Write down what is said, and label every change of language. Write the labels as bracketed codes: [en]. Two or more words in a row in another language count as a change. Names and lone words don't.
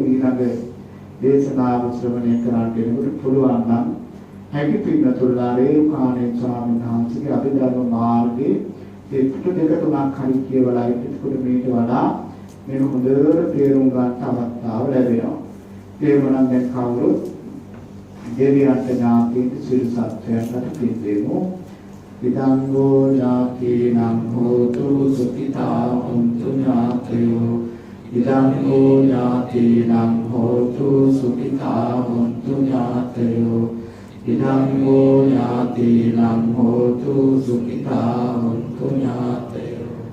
[si] ඊළඟ දේශනාව ශ්‍රවණය කරන්න කෙනෙකුට පුළුවන් නම් හැකි පින්නතුල්ලා රේරුකාණේ ස්වාමීන් වහන්සේගේ අභිධර්ම මාර්ගයේ ඒ පිටු දෙක තුනක් හරි කියවලා ඉතිකොට මේට වඩා මේක හොඳට තේරුම් ගන්න අවස්ථාව ලැබෙනවා. ඒ වුණනම් දැන් කවුරුත් දෙවියන්ට ඥාතිට සිල් සත්‍යයන්ට පින් දෙමු. [pi] විදංගෝ ඥාතිනම් හෝතු සුඛිතා හොන්තු ඥාතයෝ ඉදංගෝ ඥාතිනම් හෝතු සුඛිතා හොන්තු ඥාතයෝ ඉදංගෝ ඥාතිනම් හෝතු සුඛිතා හොන්තු ඥාතයෝ